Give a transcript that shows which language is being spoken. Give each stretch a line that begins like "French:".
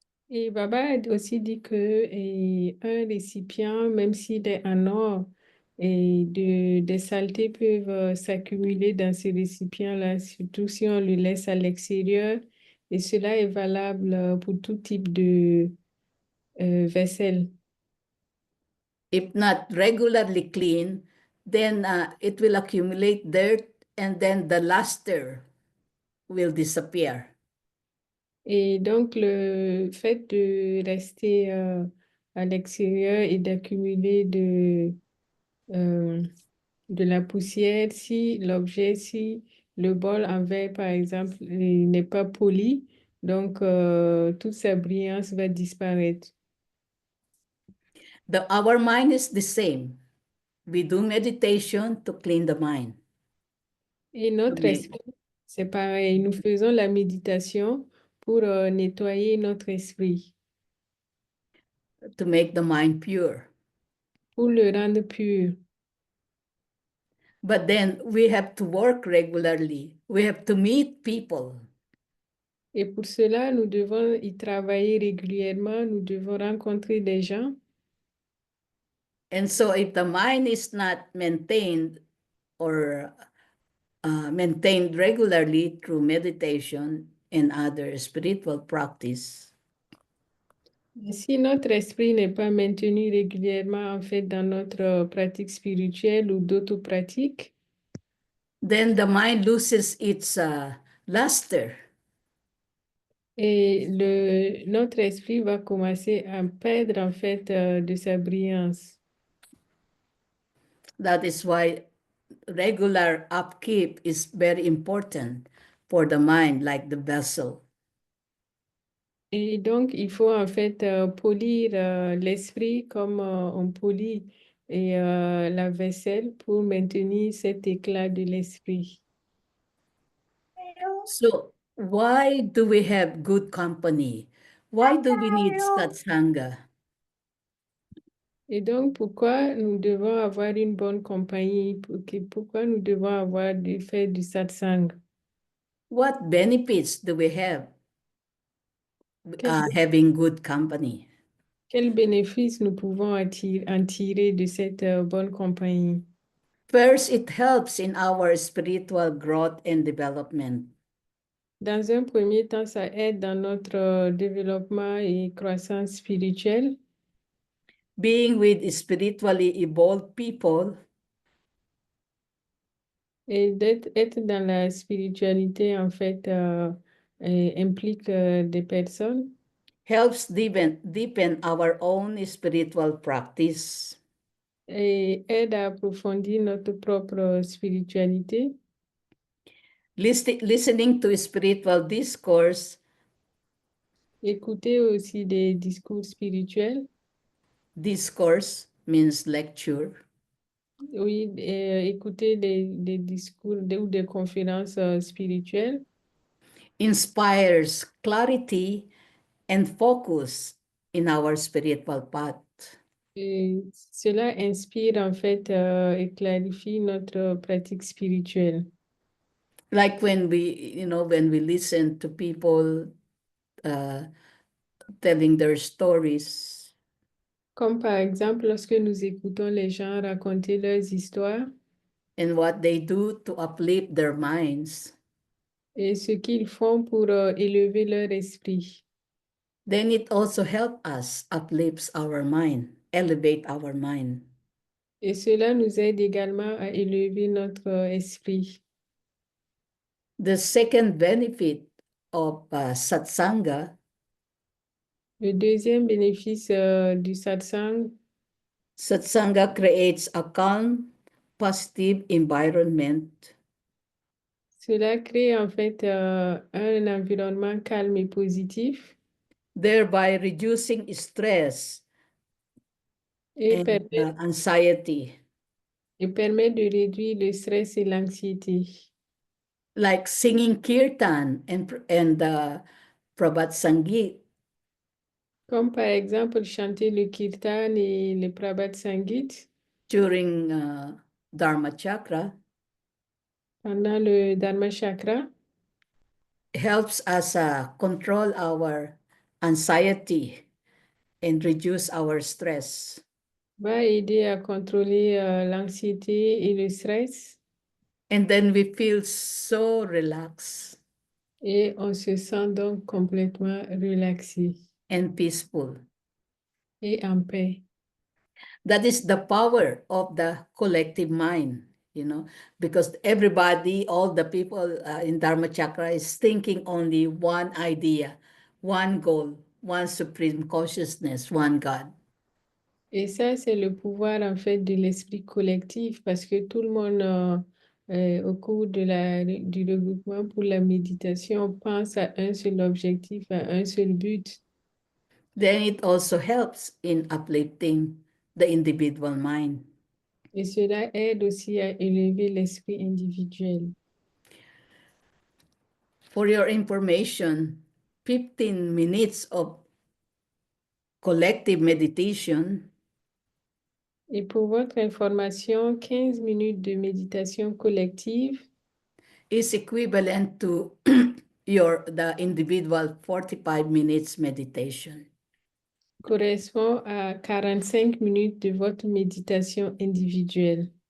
French: Et Baba a aussi dit que un récipient, même s'il est en or, des saletés peuvent s'accumuler dans ce récipient-là, surtout si on le laisse à l'extérieur. Et cela est valable pour tout type de vaisselle.
English: If not regularly clean, then it will accumulate dirt and then the luster will disappear.
French: Et donc, le fait de rester à l'extérieur et d'accumuler de la poussière, si l'objet, si le bol en verre, par exemple, n'est pas poli, donc toute sa brillance va disparaître.
English: Our mind is the same. We do meditation to clean the mind.
French: Et notre esprit, c'est pareil. Nous faisons la méditation pour nettoyer notre esprit,
English: To make the mind pure.
French: pour le rendre pur.
English: But then we have to work regularly. We have to meet people.
French: Et pour cela, nous devons y travailler régulièrement, nous devons rencontrer des gens.
English: And so if the mind is not maintained or maintained regularly through meditation and other spiritual practice,
French: Si notre esprit n'est pas maintenu régulièrement, en fait, dans notre pratique spirituelle ou d'autres pratiques,
English: then the mind loses its luster.
French: et notre esprit va commencer à perdre, en fait, de sa brillance.
English: That is why regular upkeep is very important for the mind, like the vessel.
French: Et donc, il faut, en fait, polir l'esprit comme on polit la vaisselle pour maintenir cet éclat de l'esprit.
English: So why do we have good company? Why do we need satsanga?
French: Et donc, pourquoi nous devons avoir une bonne compagnie? Pourquoi nous devons avoir faire du satsang?
English: What benefits do we have
French: Quel,
English: having good company?
French: quel bénéfice nous pouvons en tirer de cette bonne compagnie?
English: First, it helps in our spiritual growth and development.
French: Dans un premier temps, ça aide dans notre développement et croissance spirituelle.
English: Being with spiritually evolved people
French: Et être dans la spiritualité, en fait, implique des personnes
English: helps deepen our own spiritual practice.
French: et aide à approfondir notre propre spiritualité.
English: Listening to spiritual discourse.
French: Écouter aussi des discours spirituels.
English: Discourse means lecture.
French: Oui, écouter des discours ou des conférences spirituelles.
English: Inspires clarity and focus in our spiritual path.
French: Et cela inspire en fait et clarifie notre pratique spirituelle.
English: Like when we listen to people uh, telling their stories,
French: Comme par exemple lorsque nous écoutons les gens raconter leurs histoires
English: and what they do to uplift their minds,
French: et ce qu'ils font pour élever leur esprit.
English: then it also helps us uplifts our mind, elevate our mind.
French: Et cela nous aide également à élever notre esprit.
English: The second benefit of satsanga,
French: Le deuxième bénéfice du satsang,
English: satsanga creates a calm, positive environment,
French: cela crée en fait un environnement calme et positif
English: thereby reducing stress
French: et
English: and
French: permet,
English: anxiety.
French: et permet de réduire le stress et l'anxiété.
English: Like singing kirtan and Prabhat Sangeet
French: Comme par exemple chanter le kirtan et le Prabhat Sangit
English: during Dharma Chakra
French: pendant le Dharma Chakra
English: helps us control our anxiety and reduce our stress.
French: va aider à contrôler l'anxiété et le stress
English: And then we feel so relaxed
French: et on se sent donc complètement relaxé
English: and peaceful.
French: et en paix.
English: That is the power of the collective mind, because everybody, all the people in Dharma Chakra is thinking only one idea, one goal, one supreme consciousness, one God.
French: Et ça, c'est le pouvoir en fait de l'esprit collectif parce que tout le monde, au cours du regroupement pour la méditation, pense à un seul objectif, à un seul but.
English: Then it also helps in uplifting the individual mind.
French: Et cela aide aussi à élever l'esprit individuel.
English: For your information, 15 minutes of collective meditation
French: Et pour votre information, 15 minutes de méditation collective
English: is equivalent to the individual 45 minutes meditation.
French: correspond à 45 minutes de votre méditation individuelle.